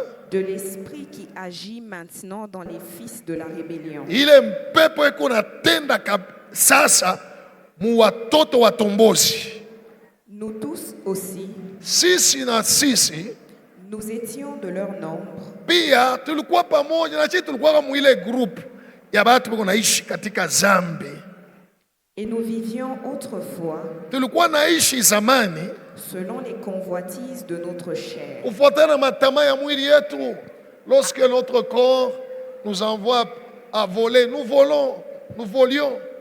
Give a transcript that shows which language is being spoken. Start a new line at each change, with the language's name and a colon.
French: de l'esprit qui agit maintenant dans les fils de la rébellion.
Swahili: ile mpepo iko natenda sasa mu watoto watombozi.
French: Nous tous aussi,
Swahili: sisi na sisi,
French: nous étions de leur nombre,
Swahili: pia tulikuwa pamoja na sisi, tulikuwa kama ile group ya watu wako naishi katika zambi.
French: et nous vivions autrefois
Swahili: Tulikuwa naishi zamani
French: selon les convoitises de notre chair.
Swahili: kufuatana na matamaa ya mwili yetu.
French: Lorsque notre corps nous envoie à voler, nous volons, nous volions.